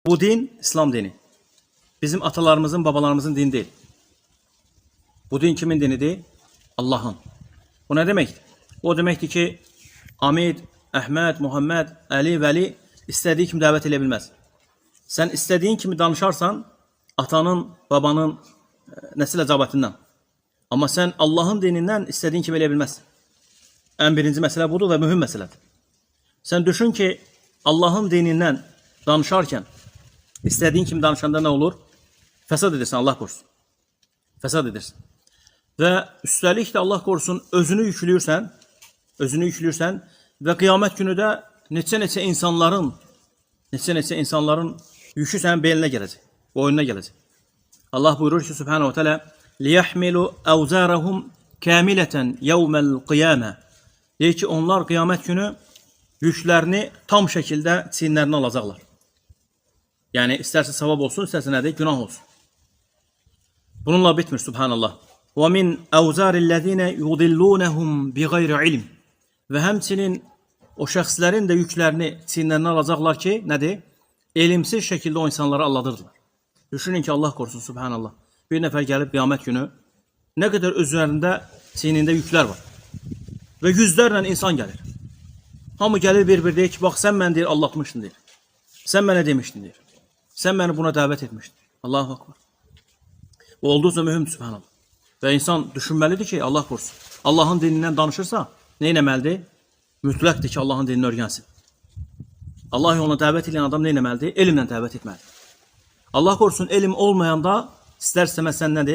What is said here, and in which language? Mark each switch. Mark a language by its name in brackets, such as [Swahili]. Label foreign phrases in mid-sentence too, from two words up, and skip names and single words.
[Azerbaijani] Bu din İslam dini. Bizim atalarımızın, babalarımızın dini değil. Bu din kimin dinidir? Allah'ın. [Turkish] Bu ne demektir? O demektir ki Hamid, [Azerbaijani] Əhməd, Muhammed, Əli, Vəli istədiyi kimi dəvət edə bilməz. Sən istədiyin kimi danışarsan atanın, babanın nəsil əcabətindən. Amma sən Allahın dinindən istədiyin kimi eləyə bilməzsən. Ən birinci məsələ budur və mühüm məsələdir. Sən düşün ki, Allahın dinindən danışarkən istədiyin kimi danışanda nə olur? Fəsad edirsən, Allah qorusun. Fəsad edirsən. Və üstəlik də Allah qorusun özünü yükləyirsən və qiyamət günü də neçə-neçə insanların yükü sənin belinə gələcək, boynuna gələcək. Allah buyurur ki, [Arabic] سبحانه وتعالى لِيَحْمِلُوا أَوْزَارَهُمْ كَامِلَةً يَوْمَ الْقِيَامَةِ [Azerbaijani] deyir ki, onlar qiyamət günü yüklərini tam şəkildə çiyinlərinə alacaqlar. Yəni, istərsə savab olsun, istərsə nədir? Günah olsun. Bununla bitmir, Subhanallah. [Arabic] وَمِنْ أَوْزَارِ الَّذِينَ يُضِلُّونَهُمْ بِغَيْرِ عِلْمٍ [Azerbaijani] və həmçinin o şəxslərin də yüklərini çiyinlərinə alacaqlar ki, nədir? Elimsiz şəkildə o insanları aldadırdılar. Düşünün ki, Allah qorusun, Subhanallah. Bir nəfər gəlib qiyamət günü nə qədər özlərində çiynində yüklər var. Və yüzlərlə insan gəlir. Hamı gəlir bir-bir deyir ki, bax sən mən deyir, aldatmışdın deyir. Sən mənə demişdin deyir. Sən məni buna dəvət etmişdin. [Arabic] الله أكبر. [Azerbaijani] Bu olduqca mühümdür, Subhanallah. Və insan düşünməlidir ki, Allah qorusun. Allahın dinindən danışırsa, nə etməlidir? Mütləqdir ki, Allahın dinini öyrənsin. Allah yoluna dəvət edən adam nə etməlidir? Elmlə dəvət etməlidir. Allah qorusun, elm olmayanda istər-istəməz sən nədir?